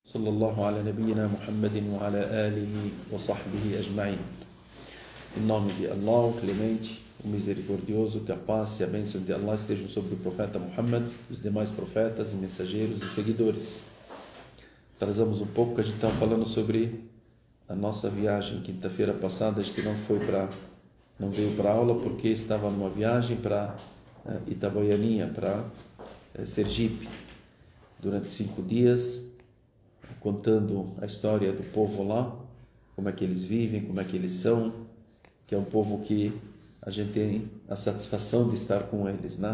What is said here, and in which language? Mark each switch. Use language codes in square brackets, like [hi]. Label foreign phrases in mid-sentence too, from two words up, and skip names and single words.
[ar] صلى الله على نبينا محمد وعلى آله وصحبه أجمعين. [pt] Em nome de Allah, o Clemente, o Misericordioso, que a paz e a bênção de Allah estejam sobre o profeta Muhammad, os demais profetas e mensageiros e seguidores. Trazamos um pouco que a gente estava falando sobre a nossa viagem. Quinta-feira passada a gente não veio para aula porque estava numa viagem para Itabaianinha, para Sergipe, durante 5 dias, contando a história do povo lá, como é que eles vivem, como é que eles são, que é um povo que a gente tem a satisfação de estar com eles, né?